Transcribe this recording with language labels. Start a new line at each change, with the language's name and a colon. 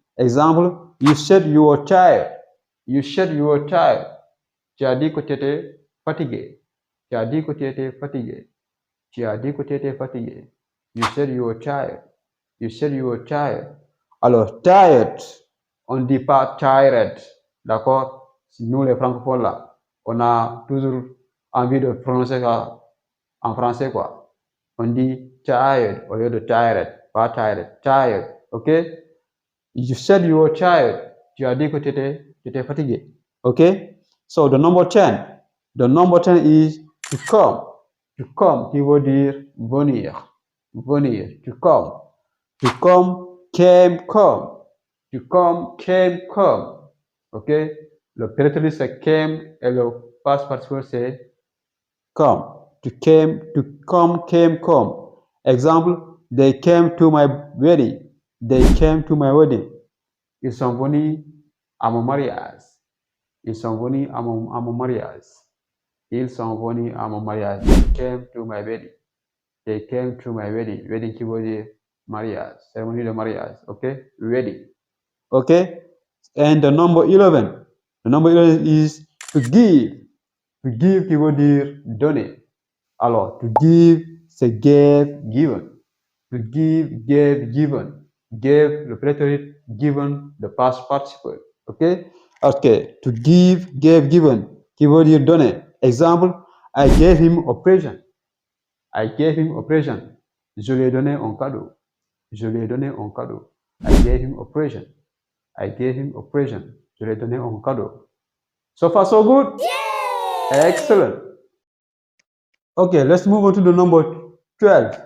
French: Exemple,
English: you said you were tired. You said you were tired.
French: Tu as dit que tu étais fatigué. Tu as dit que tu étais fatigué. Tu as dit que tu étais fatigué.
English: You said you were tired. You said you were tired.
French: Alors, tired, on ne dit pas tired. D'accord? Nous, les francophones, là, on a toujours envie de prononcer ça en français, quoi. On dit tired au lieu de tired.
English: Pas tired. Tired. OK? You said you were tired.
French: Tu as dit que tu étais fatigué.
English: OK? So, the number 10. The number 10 is to come.
French: To come, qui veut dire venir. Venir. To come.
English: To come, came, come. To come, came, come. OK?
French: Le prétérit c'est came et le past participle c'est come.
English: To come, came, come.
French: Exemple,
English: they came to my wedding. They came to my wedding.
French: Ils sont venus à mon mariage. Ils sont venus à mon mariage. Ils sont venus à mon mariage.
English: They came to my wedding. They came to my wedding.
French: Wedding qui veut dire mariage. Cérémonie de mariage. OK? Wedding. OK?
English: And the number 11. The number 11 is to give.
French: To give qui veut dire donner. Alors, to give, c'est gave, given.
English: To give, gave, given. Gave,
French: le prétérit,
English: given, the past participle. OK? OK.
French: To give, gave, given, qui veut dire donner. Exemple,
English: I gave him a present. I gave him a present.
French: Je lui ai donné un cadeau. Je lui ai donné un cadeau.
English: I gave him a present.
French: I gave him a present. Je lui ai donné un cadeau.
English: So far, so good? Yay! Excellent. Okay, let's move on to the number 12.